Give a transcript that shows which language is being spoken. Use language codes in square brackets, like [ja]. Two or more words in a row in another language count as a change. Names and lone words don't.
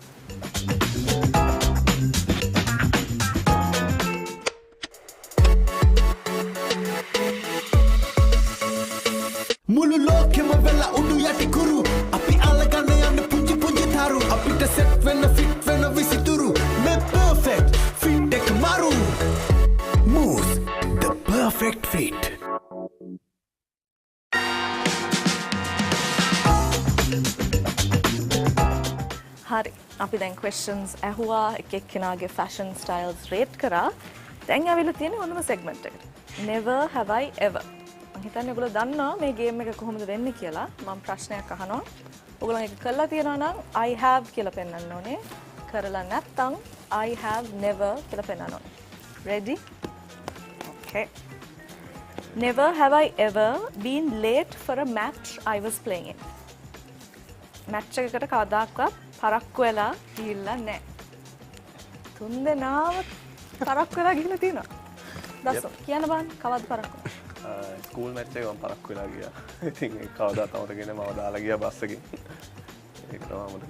[si] මුළු ලෝකෙම වෙලා උඩු යටි කුරු අපි අල්ලගන්න යන්න පුංචි පුංචි තරු අපිට සෙට් වෙන්න ෆිට වෙන්න විසිතුරු මේ perfect fit එක මාරු Mousse [en] the perfect fit [si] හරි අපි දැන් questions ඇහුවා එක එක්කෙනාගේ [en] fashion styles rate [si] කරා දැන් ආවිල්ලා තියෙන හොඳම segment එකට [en] never have I ever [si] මම හිතන්නේ ඔයගොල්ලෝ දන්නවා මේ ගේම් එක කොහොමද වෙන්නේ කියලා මම ප්‍රශ්නයක් අහනවා ඔයගොල්ලෝ ඒක කරලා තියෙනවා නම් [en] I have [si] කියලා පෙන්නන්න ඕනේ කරලා නැත්නම් [en] I have never [si] කියලා පෙන්නන්න ඕනේ [en] ready okay never have I ever been late for a match I was playing in [si] match එකකට කවදාවත් පරක්කු වෙලා ගිහිල්ලා නැහැ තුන්දෙනාම පරක්කු වෙලා ගිහිල්ලා තියෙනවා දසෝ කියන්න බලන්න කවද්ද පරක්කු [en] school match [si] එක මම පරක්කු වෙලා ගියා. ඉතින් ඒක කවදාවත් අමතකගෙන මම දාලා ගියා බස් එකෙන්. ඒක තමයි අමතක.